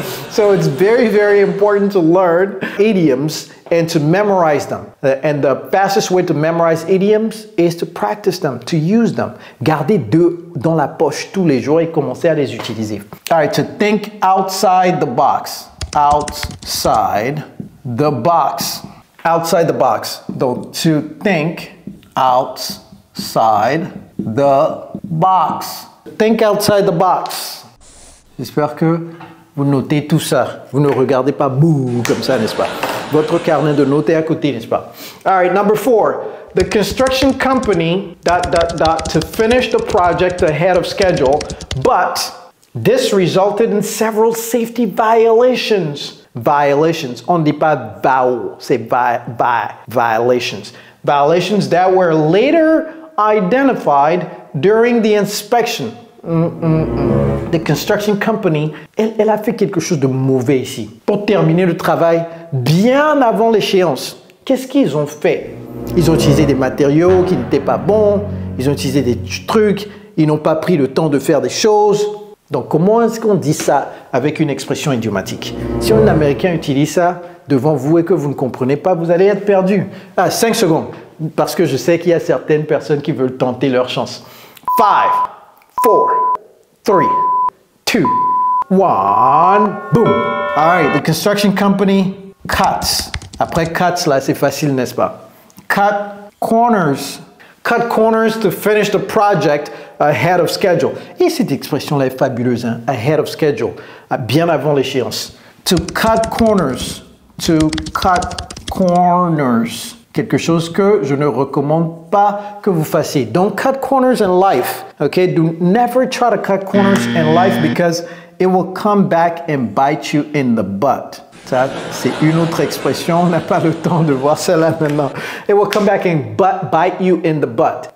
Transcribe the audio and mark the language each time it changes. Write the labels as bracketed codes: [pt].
[en] So it's very, very important to learn idioms and to memorize them. And the fastest way to memorize idioms is to practice them, to use them. [fr] Gardez deux dans la poche tous les jours et commencez à les utiliser. [en] All right, to think outside the box. Outside the box. Outside the box. Donc, to think outside the box. Think outside the box. [fr] J'espère que vous notez tout ça. Vous ne regardez pas bouh comme ça, n'est-ce pas? Votre carnet de notes est à côté, n'est-ce pas? [en] All right, number 4. The construction company to finish the project ahead of schedule, but this resulted in several safety violations. Violations. [fr] On ne dit pas VAO, c'est violations. [en] Violations that were later identified during the inspection. The construction company, [fr] elle a fait quelque chose de mauvais ici. Pour terminer le travail bien avant l'échéance, qu'est-ce qu'ils ont fait? Ils ont utilisé des matériaux qui n'étaient pas bons, ils ont utilisé des trucs, ils n'ont pas pris le temps de faire des choses. Donc, comment est-ce qu'on dit ça avec une expression idiomatique? Si un Américain utilise ça devant vous et que vous ne comprenez pas, vous allez être perdu. 5 secondes, parce que je sais qu'il y a certaines personnes qui veulent tenter leur chance. 5, 4, 3, 2, 1, boom! [en] All right, the construction company cuts. [fr] Après cuts, là, c'est facile, n'est-ce pas? [en] Cut corners. Cut corners to finish the project ahead of schedule. [fr] Et cette expression-là est fabuleuse, hein? [en] Ahead of schedule, [fr] bien avant l'échéance. [en] To cut corners. To cut corners. [fr] Quelque chose que je ne recommande pas que vous fassiez. [en] Don't cut corners in life. Okay? Do never try to cut corners in life because it will come back and bite you in the butt. [fr] Ça, c'est une autre expression. On n'a pas le temps de voir cela maintenant. [en] It will come back and bite you in the butt.